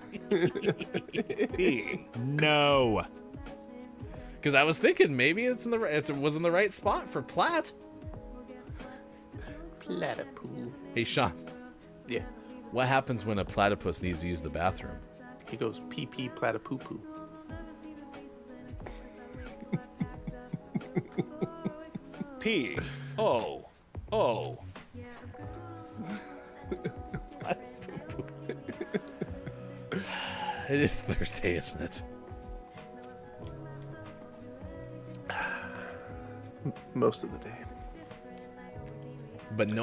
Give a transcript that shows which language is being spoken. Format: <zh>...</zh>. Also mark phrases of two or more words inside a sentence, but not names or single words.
<en>No. Because I was thinking maybe it was in the right spot for plat. Platypoo. Hey, Sean. Yeah. What happens when a platypus needs to use the bathroom? He goes pee platypoo. P-O-O. It is Thursday, isn't it? Most of the day. But no</en>